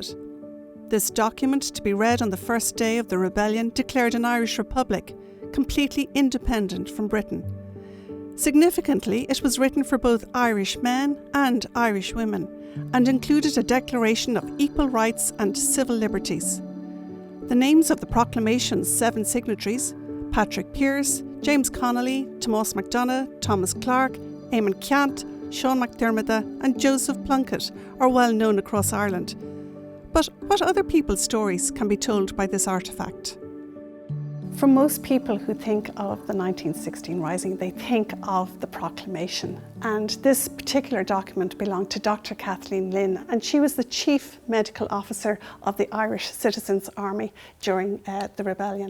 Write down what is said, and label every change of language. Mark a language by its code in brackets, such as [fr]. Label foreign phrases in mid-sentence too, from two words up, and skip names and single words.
[en] This document, to be read on the first day of the rebellion, declared an Irish Republic, completely independent from Britain. Significantly, it was written for both Irish men and Irish women, and included a declaration of equal rights and civil liberties. The names of the proclamation's 7 signatories, Patrick Pearse, James Connolly, Tomás McDonagh, Thomas Clarke, Eamon Ceannt, Sean McDermott and Joseph Plunkett, are well known across Ireland. But what other people's stories can be told by this artefact? For most people who think of the 1916 Rising, they think of the proclamation. And this particular document belonged to Dr. Kathleen Lynn, and she was the Chief Medical Officer of the Irish Citizens' Army during the rebellion.